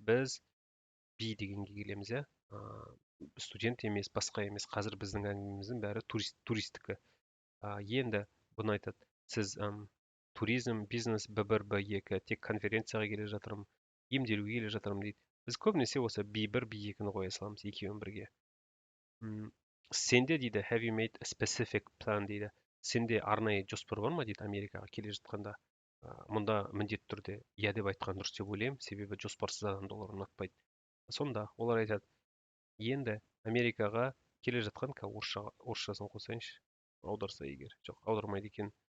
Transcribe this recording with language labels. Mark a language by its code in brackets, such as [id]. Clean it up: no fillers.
[kk] Біз B дегенге келеміз, иә. Студент емес, басқа емес. Қазір біздің әңгімеміздің бәрі туристікі. Енді бұны айтады. Сіз туризм, бизнес, Б1, Б2, тек конференцияға келе жатырмын, емделуге келе жатырмын дейді. Біз көбінесе осы B1, B2-ні қоя саламыз екеуін бірге. Сенде дейді, [en] have you made a specific plan [kk] дейді. Сенде арнайы жоспар бар ма дейді Америкаға келе жатқанда. Мұнда міндетті түрде иә деп айтқан дұрыс деп ойлаймын, себебі жоспарсыз адамды олар ұнатпайды. Сонда олар айтады, енді Америкаға келе жатқан, орысшасын қосайыншы, аударса егер. Жоқ, аудармайды екен.